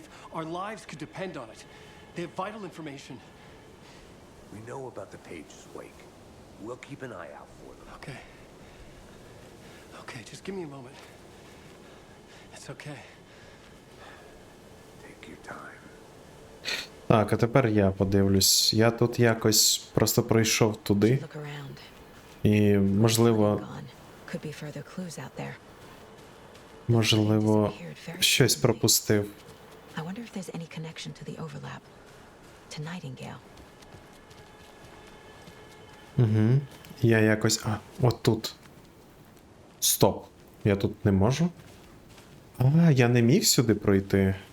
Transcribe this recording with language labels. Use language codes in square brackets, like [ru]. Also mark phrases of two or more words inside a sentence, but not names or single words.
[en] Our lives could depend on it. They have vital information. We know about the pages, Wake. We'll keep an eye out for them. Okay. Okay, just give me a moment. It's okay. Take your time. [uk] Так, а тепер я подивлюсь. Я тут якось просто пройшов туди. [en] Look around. [uk] І, можливо, [en] Gone. Could be further clues out there. [uk] можливо, щось пропустив. [en] I wonder if there's any connection to the overlap. To Nightingale. [uk] Угу. Я якось... А, от тут. Стоп. Я тут не можу? А, я не міг сюди пройти.